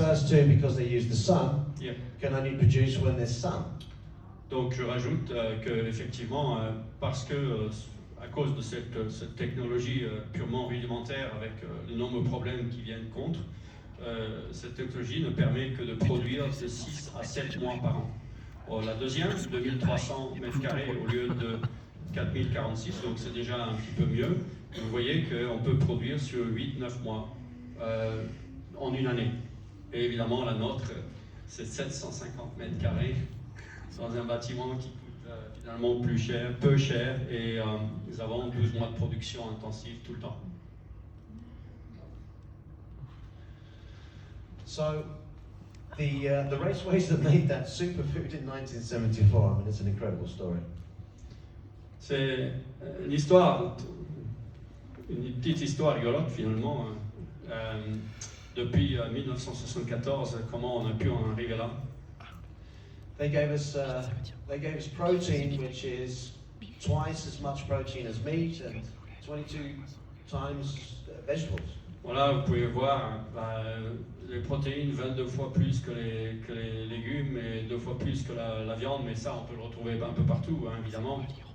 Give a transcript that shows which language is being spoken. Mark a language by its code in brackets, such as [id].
[en] first two, because they use the sun, Yeah. can only produce when there's sun. [fr] Donc je rajoute que effectivement, parce que à cause de cette technologie purement rudimentaire avec les nombreux problèmes qui viennent contre, cette technologie ne permet que de produire de 6 à 7 mois par an. La deuxième, 2300 mètres carrés au lieu de 4046, donc c'est déjà un petit peu mieux. Vous voyez qu'on peut produire sur 8-9 mois en une année. Et évidemment, la nôtre, c'est 750 mètres carrés dans un bâtiment qui coûte finalement peu cher, et nous avons 12 mois de production intensive tout le temps. [en] So, the raceways that made that superfood in 1974, I mean, it's an incredible story. [fr] C'est une histoire, une petite histoire rigolote finalement. Depuis 1974, comment on a pu en arriver là? [en] They gave us protein, which is twice as much protein as meat and 22 times vegetables. [fr] Voilà, vous pouvez voir les protéines 22 fois plus que les légumes et 2 fois plus que la viande, mais ça on peut le retrouver un peu partout, hein, évidemment.